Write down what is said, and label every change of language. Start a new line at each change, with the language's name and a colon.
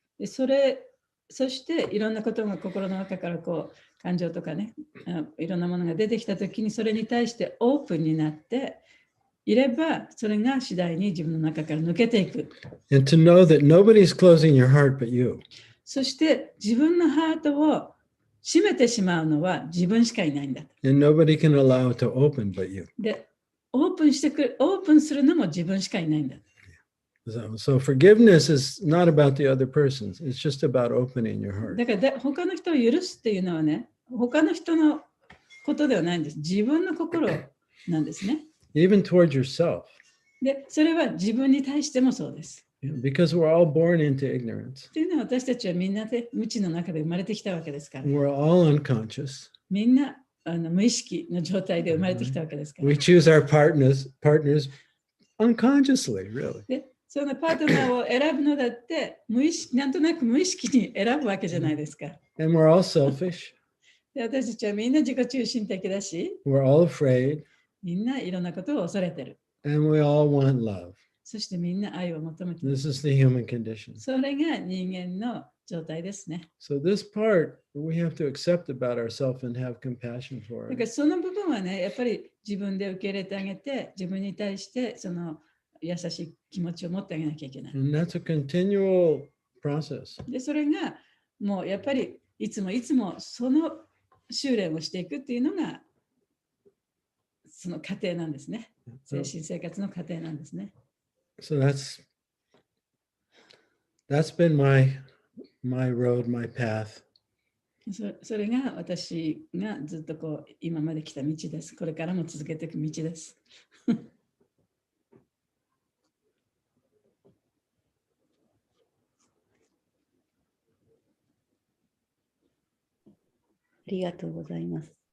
Japanese: でそしていろんなことが心の中からこう感情とかね、いろんなものが出てきたときにそれに対してオープンになっていれば、それが次第に自分の中から抜けていく。
English: And to know that nobody's closing your heart but you.
Japanese: そして自分のハートを閉めてしまうのは自分しかいないんだ。
English: And nobody can allow it to open but you.
Japanese: で、オープンするのも自分しかいないんだ。
English: So forgiveness is not about the other persons. It's just about opening your heart.
Japanese: だから他の人を許すっていうのはね、他の人のことではないんです。自分の心なんですね。
English: Even toward yourself.
Japanese: で、それは自分に対してもそうです。
English: Because we're all born into ignorance.
Japanese: っていうのは私たちはみんなで無知の中で生まれてきたわけですから。
English: We're all unconscious.
Japanese: みんな無意識の状態で生まれてきたわけですから。
English: We choose our partners unconsciously, really.
Japanese: で、そのパートナーを選ぶのだってなんとなく無意識に選ぶわけじゃないですか。
English: And we're all selfish.
Japanese: で、私たちはみんな自己中心的だし、
English: We're all afraid.
Japanese: みんないろんなことを恐れてる。
English: And we all want love.
Japanese: そしてみんな愛を求めている。
English: This is the human condition.
Japanese: それが人間の状態ですね。
English: So this part we have to accept about ourselves and have compassion for
Japanese: だから
English: it.
Japanese: その部分はね、やっぱり自分で受け入れてあげて、自分に対してその優しい気持ちを持ってあげなきゃいけない。
English: And that's a continual process.
Japanese: で、それがもうやっぱりいつもその修練をしていくっていうのがその過程なんですね。精神生活の過程なんですね。 So that's been my road, my path. それが私がずっとこう今まで来た道です。これからも続けていく道です。ありがとうございます。